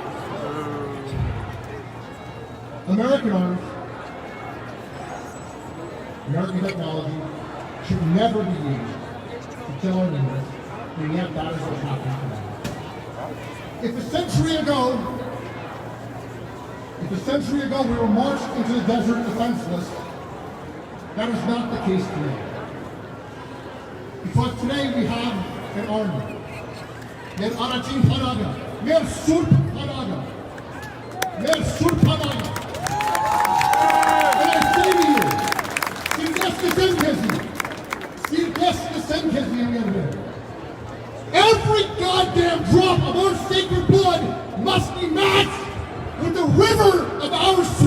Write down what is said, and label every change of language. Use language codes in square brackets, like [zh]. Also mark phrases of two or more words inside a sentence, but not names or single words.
[en] American arms, American technology should never be used to kill our neighbors, and yet that is what's happening today. If a century ago we were marched into the desert defenseless, that is not the case today. Because today we have an army. Mer Arachin Panaga, Mer Sur Panaga, Mer Sur Panaga. And I say to you, every goddamn drop of our sacred blood must be matched with the river of our sweat.